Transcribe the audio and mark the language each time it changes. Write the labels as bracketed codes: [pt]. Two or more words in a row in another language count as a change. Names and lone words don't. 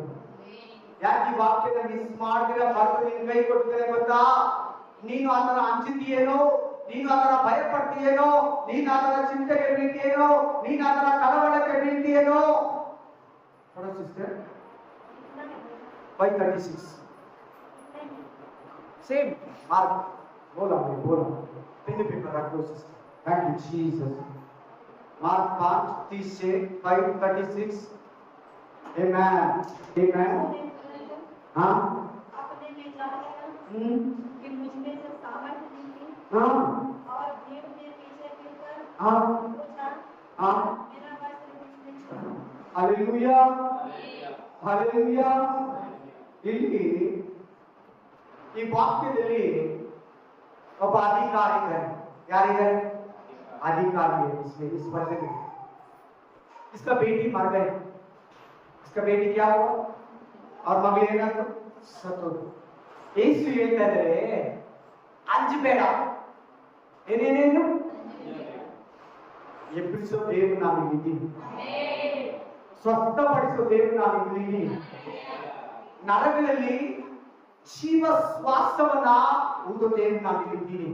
[kn] ಯಾಕೆ ಈ ವಾಕ್ಯದ ಮಿಸ್ ಮಾಡಿದ್ರೆ ಬರೆದು ನಿನ್ ಕೈ ಕೊಡ್ತೇನೆ ಗೊತ್ತಾ? ನೀನು ಅದರ ಹಂಚಿದೆಯೇನೋ, ನೀನು ಅದರ ಭಯ ಪಡ್ತೀಯೇನೋ, ನೀನು ಅದರ ಚಿಂತೆಗೆ ಬೀಳ್ತೀಯೇನೋ, ನೀನು ಅದರ ಕಳವಳಕ್ಕೆ ಬೀಳ್ತೀಯೇನೋ. [hi] ಸಿಸ್ಟರ್ 5:36 सेम मार्क बोला [en] pen paper [hi] रख दो सिस्टर. [en] thank you [hi] जीसस. मार्क 5:30 से 5:36. आमेन आमेन. हाँ अपने में जाकर कि मुझ में से सामर्थ नहीं हाँ और भीड़ में पीछे फिरकर हाँ पूछा हाँ मेरा वस्त्र मुझ में छू. हालेलुया हालेलुया. [kn] ಇಲ್ಲಿ ಈ ವಾಕ್ಯದಲ್ಲಿ ಒಬ್ಬ ಅಧಿಕಾರಿ ಇದ್ದಾರೆ. ಯಾರಿದ್ದಾರೆ? [hi] अधिकारी है. इसमें इस वचन में इसका बेटी मर गई. इसका बेटी क्या हुआ? और [kn] ಮಗಳೇನಾದ್ರು ಸತ್ತೋದು. ಯೇಸು ಹೇಳ್ತಾರೆ ಅಂಜಬೇಡ. ಏನೇನೇನು ಎಬ್ಬಿಸೋ ದೇವರು ನಾನು ಇದ್ದೀನಿ. ಸ್ವಸ್ಥಪಡಿಸೋ ದೇವರು ನಾನು ಇದ್ದೀನಿ. ನರಗಳಲ್ಲಿ ಜೀವ ಶ್ವಾಸವನ್ನ ಊದೋ ದೇವರು ನಾನು ಇದ್ದೀನಿ.